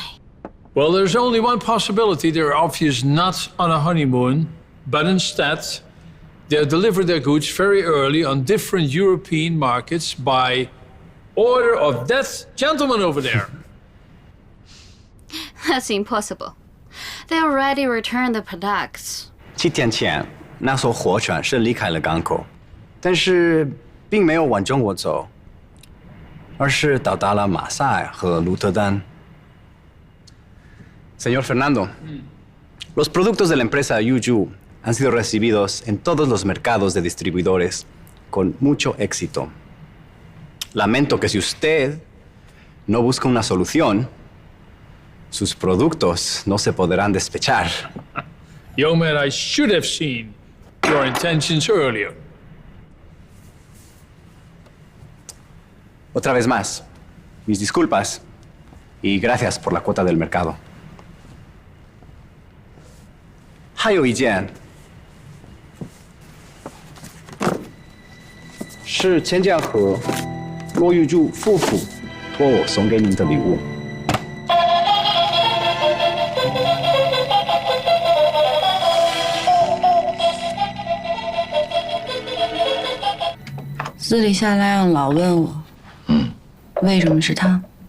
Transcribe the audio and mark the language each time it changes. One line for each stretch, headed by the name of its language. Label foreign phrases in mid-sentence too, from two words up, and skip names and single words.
English: Well, there's only one possibility. They're obviously not on a honeymoon, but instead, they'll deliver their goods very early on different European markets by order of that gentleman over there. That's impossible. They already returned the products.
Chinese: 7 天前，那艘货船是离开了港口，但是并没有往中国走，而是到达了马赛和鹿特丹。
Spanish: Señor Fernando, los productos de la empresa Yuju han sido recibidos en todos los mercados de distribuidores con mucho éxito. Lamento que si usted no busca una solución, sus productos no se podrán despechar.
English: Young man, I should have seen your intentions earlier.
Spanish: Otra vez más, mis disculpas y gracias por la cuota del mercado.
Chinese: 还有一件，是钱江和罗玉柱夫妇托我送给您的礼物。私底下来阳老问我，为什么是他？